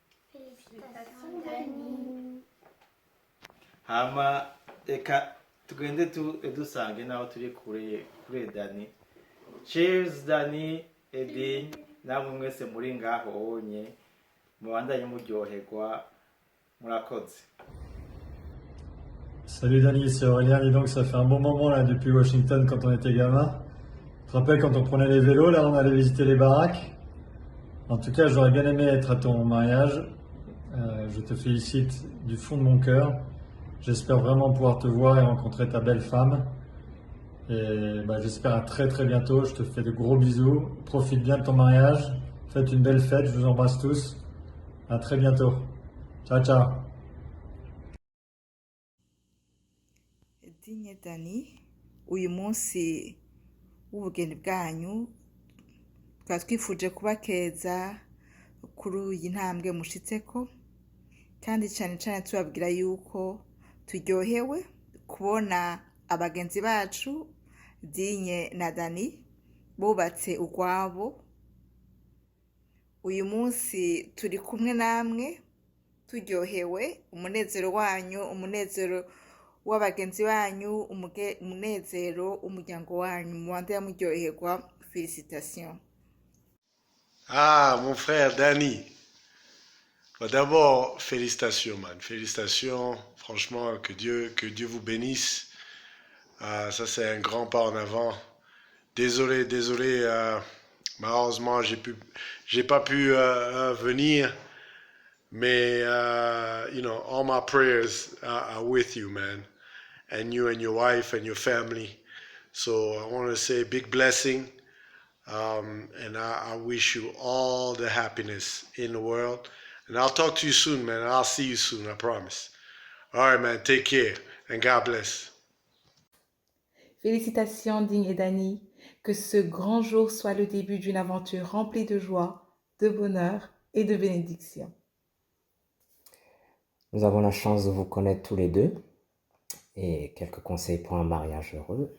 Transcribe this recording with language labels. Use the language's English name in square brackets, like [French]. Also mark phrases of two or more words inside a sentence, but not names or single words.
[Rundi] hama eka tugende dusange naho turi kure Dani cheers Dani Edin namwe mwese muri ngaho onye mubandanye muryoherwa murakoze. [French] Salut Dani, c'est Aurélien. Dis donc, ça fait un bon moment là depuis Washington quand on était gamin. Tu te rappelles quand on prenait les vélos, là on allait visiter les baraques. En tout cas, j'aurais bien aimé être à ton mariage. Je te félicite du fond de mon cœur. J'espère vraiment pouvoir te voir et rencontrer ta belle femme. Et j'espère à très très bientôt. Je te fais de gros bisous. Profite bien de ton mariage. Faites une belle fête. Je vous embrasse tous. À très bientôt. [Italian] Ciao, ciao. [Rundi] Dinye Dani, uyu munsi w'ubugeni bwanyu twari twifuje kubakeza kuri iyi ntambwe mushitseko kandi cyane cyane tubabwira yuko turyohewe kubona abagenzi bacu Dinye na Dani bubatse urwabo. Uyu munsi turi kumwe namwe turyohewe umunezero wanyu umunezero w'abagenzi banyu umunezero umuryango wanyu muwande yamuryoherwa. [French] Félicitations. Ah, mon frère Dani. D'abord, félicitations, man. Félicitations. Franchement, que Dieu vous bénisse. Ça, c'est un grand pas en avant. Désolé. Malheureusement, j'ai pas pu venir. Mais, [English] all my prayers are with you, man. And you and your wife and your family. So I want to say big blessing. And I wish you all the happiness in the world. And I'll talk to you soon, man. I'll see you soon, I promise. All right, man. Take care. And God bless. [French] Félicitations, Dinye et Dani. Que ce grand jour soit le début d'une aventure remplie de joie, de bonheur et de bénédiction. Nous avons la chance de vous connaître tous les deux. Et quelques conseils pour un mariage heureux.